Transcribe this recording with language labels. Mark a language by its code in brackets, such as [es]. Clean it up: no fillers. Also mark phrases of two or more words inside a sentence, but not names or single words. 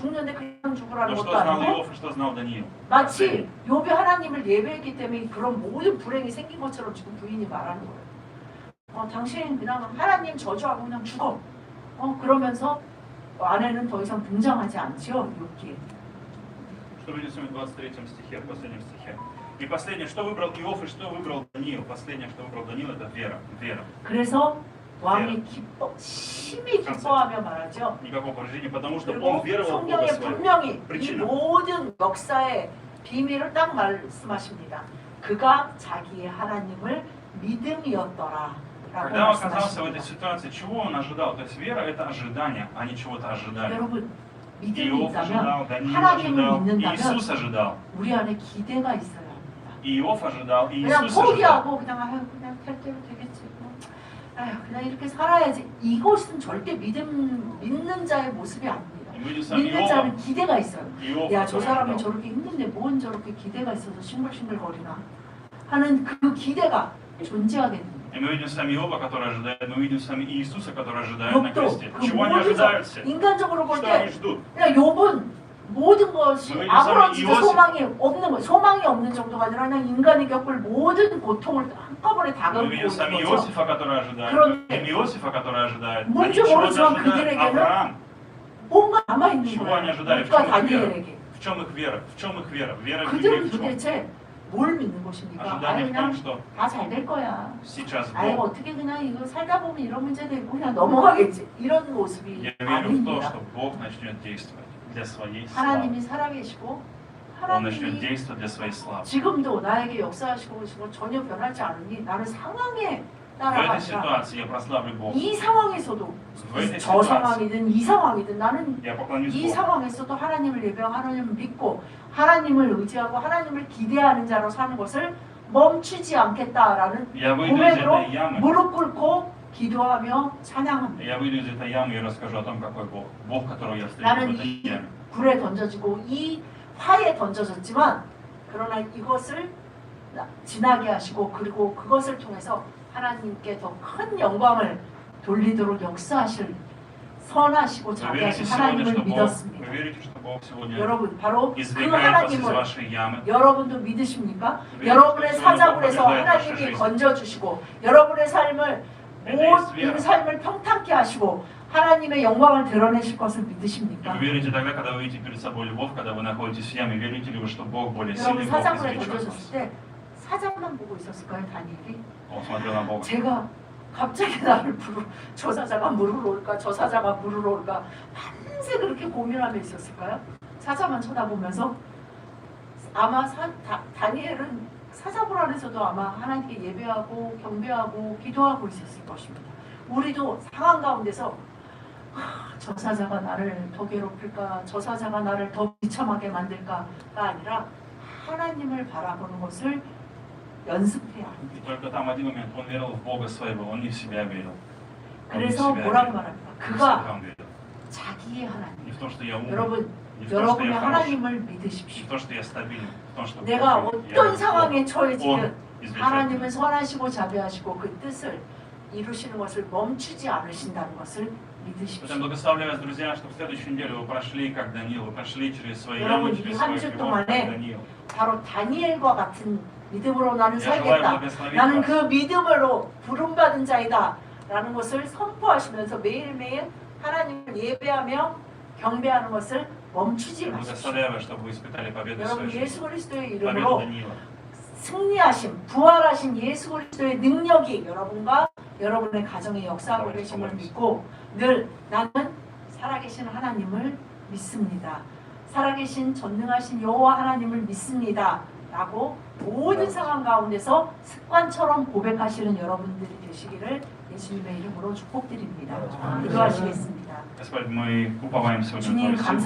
[ko] 죽는데 그냥 죽으라는 [ru] Но [ko] 것도 [ru] что знал [ko] 아니고, [ru] Иов и что знал Даниил? [ko] 마치 욥이 하나님을 예배했기 때문에 그런 모든 불행이 생긴 것처럼 지금 부인이 말하는 거예요. 당신은 그냥 하나님 저주하고 그냥 죽어. 그러면서 아내는 더 이상 등장하지 않지요. 욥기에. [ru] Что видим с вами в 23 стихе, в последнем стихе. И последнее, что выбрал Иов и что выбрал Даниил. Последнее, что выбрал Даниил, это вера. Вера. [ko] 그래서 왕이 심히 기뻐하며 말하죠. [ru] Никакого поражения, потому что [ko] 그리고 [ru] он веровал в Бога [ko] 성경에 [ru] своего. [ko] 분명히 이 [ru] причина. [ko] 모든 역사의 비밀을 딱 말씀하십니다. 그가 자기의 하나님을 믿음이었더라 라고 [ru] Когда он оказался в этой [ko] 말씀하십니다. [ru] ситуации, чего он ожидал? То есть вера это ожидание, а не чего-то ожидали. [ko] 여러분, 믿음이 [ru] Иов [ko] 있다면, [ru] ожидал, Даниил [ko] 하나님을 [ru] ожидал, [ko] 믿는다면 [ru] Иисус ожидал. [ko] 우리 안에 기대가 있어야 합니다. [ru] Иов ожидал, [ko] 그냥 [ru] Иисус ожидал. [ko] 포기하고 그냥 될 대로 되겠지. 그냥 이렇게 살아야지. 이것은 절대 믿는 자의 모습이 아닙니다. [ru] И мы видим с вами [ko] 믿는 자는 기대가 있어요. [ru] Иов, [ko] 야, 저 [ru] который [ko] 사람이 [ru] ожидал. [ko] 저렇게 힘든데 뭔 저렇게 기대가 있어서 싱글싱글거리나 하는 그 기대가 존재하게 됩니다. [ru] И мы видим с вами Иова, который ожидает, мы видим с вами Иисуса, который ожидает на [ko] 욥도 [ru] кресте. [ko] 그 [ru] Чего они [ko] 모든 [ru] ожидают все? [ko] 인간적으로 볼 [ru] Что [ko] 때 [ru] они ждут? [ko] 그냥 욥은 모든 것이 왜 아무런 이 진짜 요셉- 소망이 없는 거, 소망이 없는 정도가 아니라 그냥 인간이 겪을 모든 고통을 한꺼번에 다 [ru] Мы [ko] 겪고 [ru] видим с вами [ko] 있는 거죠. [ru] Иосифа, который ожидает. [ko] 그런데 [ru] Мы видим Иосифа, который ожидает. Они [ko] 뭔지 [ru] чего-то [ko] 모르지만 [ru] ожидают. [ko] 그들에게는 [ru] Авраам. [ko] 뭔가 남아 있는 [ru] Чего [ko] 거야. [ru] они ожидали? В [ko] 욥과 [ru] чем их вера? [ko] 다니엘에게. [ru] В чем их вера? В чем их вера? Вера в [ko] 그들은 [ru] в чем? [ko] 도대체 뭘 믿는 것입니까? [ru] Ожидание в [ko] 그냥 [ru] том, что [ko] 다 잘 될 거야. [ru] сейчас [ko] 아이 [ru] Бог. [ko] 어떻게 그냥 이거 살다 보면 이런 문제도 있고 그냥 넘어가겠지. 이런 모습이 [ru] Я верю в то, [ko] 아닙니다. [ru] что Бог начнет действовать для своей славы. [ko] 하나님이 살아계시고 [ru] Он начнет [ko] 하나님이 [ru] действовать для своей славы. [ko] 지금도 나에게 역사하시고 계시고 전혀 변하지 않으니 나는 상황에 [ru] В [ko] 따라가 [ru] этой [ko] 아니라 [ru] ситуации я прославлю Бога. [ko] 이 상황에서도 [ru] В этой [ko] 저 [ru] ситуации [ko] 상황이든 이 상황이든 나는 [ru] я поклонюсь [ko] 이 [ru] Богу. [ko] 상황에서도 하나님을 예배하고 하나님을 믿고 하나님을 의지하고 하나님을 기대하는 자로 사는 것을 멈추지 않겠다라는 [ru] Я выйду из [ko] 고백으로 [ru] этой ямы. [ko] 무릎 꿇고 기도하며 찬양합니다. [ru] Я выйду из этой ямы и расскажу о том, какой Бог. Бог, которого я встретил [ko] 나는 [ru] в этой [ko] 이 [ru] яме. [ko] 불에 던져지고 이 화에 던져졌지만 그러나 이것을 지나게 하시고 그리고 그것을 통해서 하나님께 더 큰 영광을 돌리도록 역사하실 선하시고 [ru] Вы [ko] 자비하신 [ru] верите сегодня, [ko] 하나님을 [ru] что Бог, [ko] 믿었습니다. [ru] вы верите, что Бог сегодня [ko] 여러분 바로 그 [ru] извлекает вас из [ko] 하나님을 [ru] вашей ямы? [ko] 여러분도 믿으십니까? 왜 여러분의 그렇죠? 사자굴에서 여러분 하나님이 하나님이 건져주시고 여러분의 삶을 모든 삶을 평탄케 하시고 하나님의 영광을 드러내실 것을 믿으십니까? [ru] Вы верите тогда, когда вы видите перед собой львов, когда вы находитесь в яме, верите ли вы, что Бог более [ko] 여러분 [ru] сильный, Бог [ko] 사자굴에 [ru] извлечет вас? [ko] 던져졌을 때 사자만 보고 있었을까요, 다니엘이? [ru] Он смотрел на Бога. [ko] 제가 갑자기 나를 저 사자가 물으러 올까 저 사자가 물으러 올까 밤새 그렇게 고민하며 있었을까요? 사자만 쳐다보면서 아마 다니엘은 사자굴 안에서도 아마 하나님께 예배하고 경배하고 기도하고 있었을 것입니다. 우리도 상황 가운데서 저 사자가 나를 더 괴롭힐까 저 사자가 나를 더 비참하게 만들까가 아니라 하나님을 바라보는 것을 연습해야 합니다. [ru] И только там один момент, он верил в Бога своего, он не в себя верил. Он не в [ko] 그래서 [ru] себя [ko] 뭐라고 [ru] верил. [ko] 말합니까? [ru] Не в [ko] 그가 [ru] себя он верил. [ko] 자기의 [ru] Не [ko] 하나님. [ru] в то, что я умный, [ko] 여러분, [ru] не в то, что [ko] 여러분의 [ru] я хороший, [ko] 하나님을 [ru] не [ko] 믿으십시오. [ru] в то, что я стабилен, в том, что [ko] 내가 [ru] я [ko] 어떤 상황에 [ru] Он [ko] 처해지든 [ru] извлечет [ko] 하나님은 [ru] меня. [ko] 선하시고 자비하시고 그 뜻을 이루시는 것을 멈추지 않으신다는 것을 믿으십시오. [ru] Поэтому благословляю вас, друзья, чтобы в следующую неделю вы прошли, как Даниил, вы прошли через свои [ko] 여러분, [ru] ямы, [ko] 이 [ru] через [ko] 한 [ru] свой [ko] 주 [ru] грех, [ko] 동안에 [ru] как Даниил. [ko] 바로 다니엘과 같은 믿음으로 나는 [ru] Я желаю [ko] 살겠다. [ru] благословить [ko] 나는 [ru] вас. [ko] 그 믿음으로 부름받은 자이다. 라는 것을 선포하시면서 매일매일 하나님을 예배하며 경배하는 것을 멈추지 [ru] Я [ko] 마십시오. [ru] благословляю вас, чтобы вы испытали победу в [ko] 여러분 [ru] своей [ko] 예수 [ru] жизни. [ko] 그리스도의 [ru] Победу [ko] 이름으로 [ru] Даниила. [ko] 승리하신 부활하신 예수 그리스도의 능력이 여러분과 여러분의 가정에 역사하고 계심을 믿고 늘 나는 살아계신 하나님을 믿습니다. 살아계신 전능하신 여호와 하나님을 믿습니다. 라고 모든 상황 가운데서 습관처럼 고백하시는 여러분들이 되시기를 예수님의 이름으로 축복드립니다. 기도하시겠습니다. [ru] Господь, мы уповаем сегодня на [ko] 주님 [ru] Твою силу.